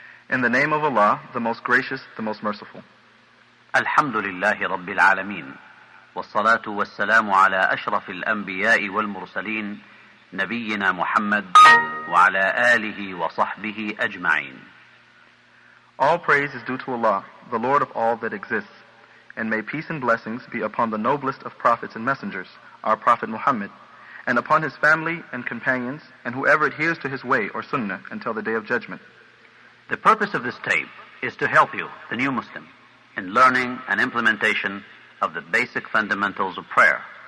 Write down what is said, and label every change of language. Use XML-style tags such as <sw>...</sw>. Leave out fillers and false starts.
<en>In the name of Allah, the most gracious, the most merciful.</en> <ar>الحمد لله رب العالمين والصلاة والسلام على أشرف الأنبياء والمرسلين نبينا محمد وعلى آله وصحبه أجمعين.</ar> <en>All praise is due to Allah, the Lord of all that exists, and may peace and blessings be upon the noblest of prophets and messengers, our Prophet Muhammad, and upon his family and companions, and whoever adheres to his way or sunnah until the day of judgment. The purpose of this tape is to help you, the new Muslim, in learning and implementation of the basic fundamentals of prayer.</en>